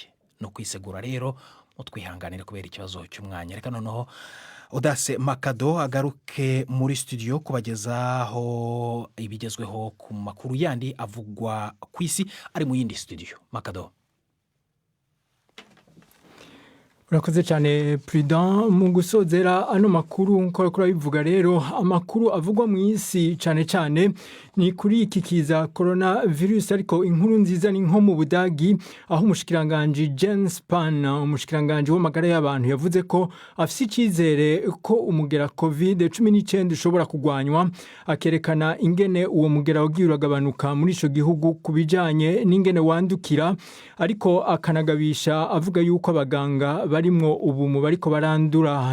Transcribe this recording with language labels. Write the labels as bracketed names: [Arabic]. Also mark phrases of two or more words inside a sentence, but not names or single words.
[Kinyarwanda] No kwisegura rero mutwihanganire kubera ikibazo cy'umwanya. Reka noneho Udase Makado agaruke muri studio kubagezaho ibigezweho ku makuru yandi avugwa ku isi ari mu yindi studio. Makado. Urakoze cyane Prudent. [Rundi] Mu gusozera ano makuru nkora bivuga rero, amakuru avugwa mu isi cyane cyane ni kuri iki kiza coronavirus, ariko inkuru nziza ni nko mu Budagi aho umushikiranganje Jens Spahn, umushikiranganje w'amagara y'abantu, yavuze ko afite icyizere ko umugera COVID-19 ushobora kugwanywa, akerekana ingene uwo mugera wagiye uragabanuka muri ico gihugu kubijanye n'ingene wandukira, ariko akanagabisha avuga yuko abaganga barimwo ubu mu bariko barandura.